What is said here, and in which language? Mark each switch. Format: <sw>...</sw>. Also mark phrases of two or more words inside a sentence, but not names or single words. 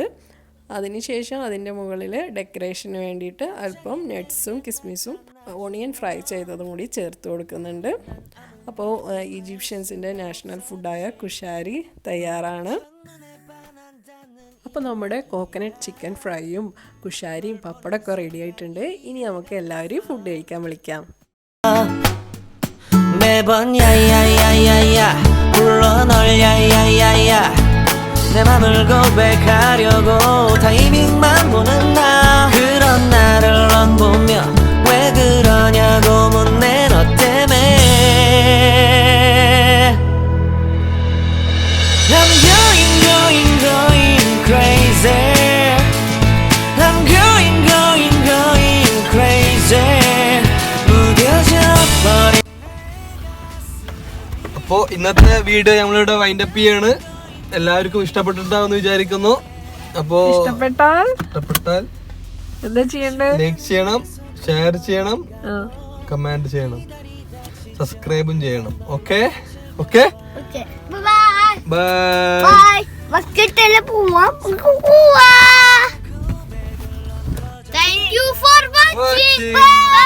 <ml>അതിനുശേഷം അതിൻ്റെ മുകളിൽ ഡെക്കറേഷന് വേണ്ടിയിട്ട് അല്പം നട്ട്സും കിസ്മിസും</ml> <en>onion fry</en> <ml>ചെയ്തതും കൂടി ചേർത്ത് കൊടുക്കുന്നുണ്ട്. അപ്പോൾ ഈജിപ്ഷ്യൻസിൻ്റെ</ml> <en>national foodആയ</en> <ml>കുഷാരി തയ്യാറാണ്. അപ്പോൾ നമ്മുടെ</ml> <en>coconut chicken fryയും</en> <ml>കുഷാരിയും പപ്പടമൊക്കെ റെഡി ആയിട്ടുണ്ട്. ഇനി നമുക്ക് എല്ലാവരെയും ഫുഡ് കഴിക്കാൻ വിളിക്കാം.</ml> <ko>매번 야야야야야 불러 널 야야야야 내 맘을 고백하려고 타이밍만 보는 나 그런 나를 넌 보며 왜 그러냐고 묻네 너 때문에</ko> <en>I'm going crazy I'm going crazy</en> <ko>무뎌져 버린</ko> <ml>അപ്പോൾ ഇന്നത്തെ വീഡിയോ നമ്മളിവിടെ വൈൻഡപ്പ് ചെയ്യാണ്. എല്ലാവർക്കും ഇഷ്ടപ്പെട്ടിട്ടാണെന്ന് വിചാരിക്കുന്നു. അപ്പോൾ ഇഷ്ടപ്പെട്ടാൽ എന്താ ചെയ്യണ്ടേ? ലൈക്ക് ചെയ്യണം, ഷെയർ ചെയ്യണം, കമന്റ് ചെയ്യണം, സബ്സ്ക്രൈബും ചെയ്യണം.</ml> <en>okay bye bye. Thank you for watching. Bye.</en>